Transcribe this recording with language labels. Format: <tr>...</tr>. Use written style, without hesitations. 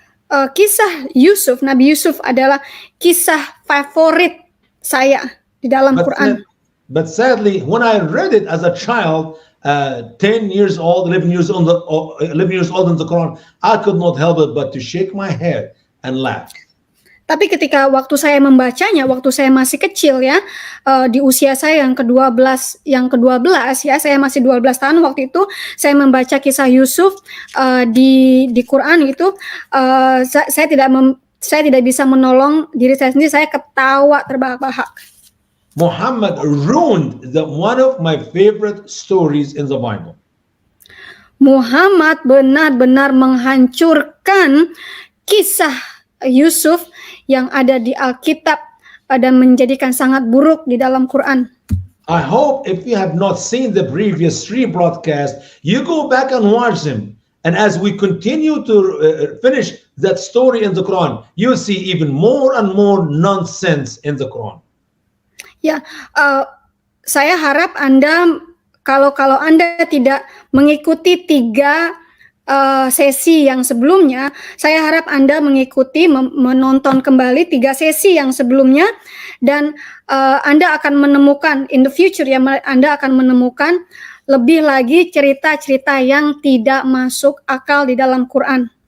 <id>Kisah Yusuf, Nabi Yusuf adalah kisah favorit saya di dalam Quran.</id> <en>But sadly, when I read it as a child, 10 years old, 11 years old in the Quran, I could not help it but to shake my head and laugh.</en> <id>Tapi ketika waktu saya membacanya, waktu saya masih kecil ya, di usia saya yang ke-12 ya, saya masih 12 tahun waktu itu, saya membaca kisah Yusuf di Quran itu, saya tidak bisa menolong diri saya sendiri, saya ketawa terbahak-bahak.</id> <en>Muhammad ruined one of my favorite stories in the Bible.</en> <id>Muhammad benar-benar menghancurkan kisah Yusuf yang ada di Alkitab dan menjadikan sangat buruk di dalam Quran.</id> <en>I hope if you have not seen the previous 3 broadcasts, you go back and watch them. And as we continue to finish that story in the Quran, you see even more and more nonsense in the Quran.</en> <id>Ya, saya harap Anda kalau Anda tidak mengikuti 3 sesi yang sebelumnya, saya harap Anda mengikuti menonton kembali 3 sesi yang sebelumnya, dan Anda akan menemukan</id> <en>in the future</en> <id>ya, Anda akan menemukan lebih lagi cerita-cerita yang tidak masuk akal di dalam Quran.</id>